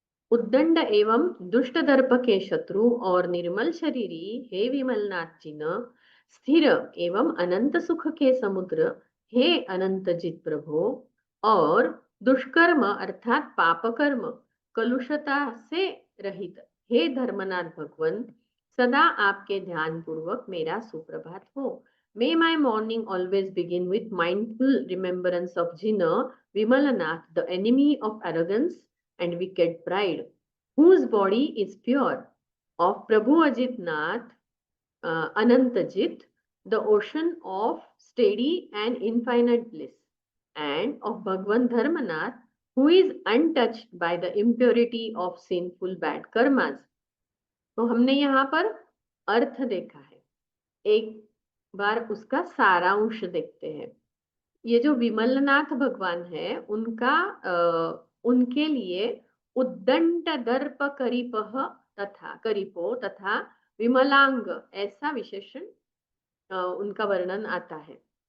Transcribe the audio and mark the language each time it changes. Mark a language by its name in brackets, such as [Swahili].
[Hindi] उद्दंड एवं दुष्ट दर्प के शत्रु और निर्मल शरीरी हे विमलनाथ जी न, स्थिर एवं अनंत सुख के समुद्र हे अनंत जित प्रभु, और दुष्कर्म अर्थात पाप कर्म कलुषता से रहित हे धर्मनाथ भगवन, सदा आपके ध्यान पूर्वक मेरा सुप्रभात हो। [English] May my morning always begin with mindful remembrance of Jina, Vimalanath, the enemy of arrogance and wicked pride, whose body is pure, of Prabhu Ajitnath, Anantajit, the ocean of steady and infinite bliss, and of Bhagwan Dharmanath, who is untouched by the impurity of sinful bad karmas. [Hindi] तो हमने यहाँ पर अर्थ देखा है, एक बार उसका सारांश देखते हैं। ये जो विमलनाथ भगवान है, उनका उनके लिए उद्दंड दर्प करिपह तथा करिपो तथा विमलांग ऐसा विशेषण उनका वर्णन आता है।